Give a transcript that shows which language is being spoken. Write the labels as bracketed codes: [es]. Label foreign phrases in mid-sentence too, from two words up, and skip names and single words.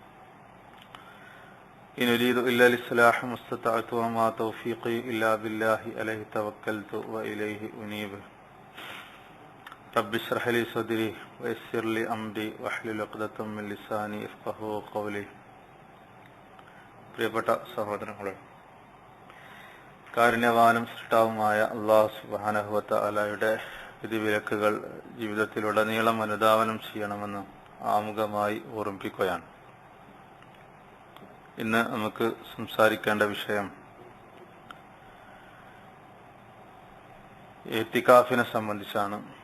[ar] إن أريد إلا الإصلاح ما استطعت وما توفيقي إلا بالله عليه توكلت وإليه أنيب. رب اشرح لي صدري ويسر لي أمري واحلل عقدة من لساني يفقهوا قولي. [ml] പ്രിയപ്പെട്ട സഹോദരങ്ങളെ, കാരുണ്യവാനും സൃഷ്ടാവുമായ [ar] الله سبحانه وتعالى [ml] വിധിവിലക്കുകൾ ജീവിതത്തിലുടനീളം അനുധാവനം ചെയ്യണമെന്ന് ആമുഖമായി ഓർമ്മിപ്പിക്കുകയാണ്. ഇന്ന് നമുക്ക് സംസാരിക്കേണ്ട വിഷയം ഇഅ്തികാഫിനെ സംബന്ധിച്ചാണ്.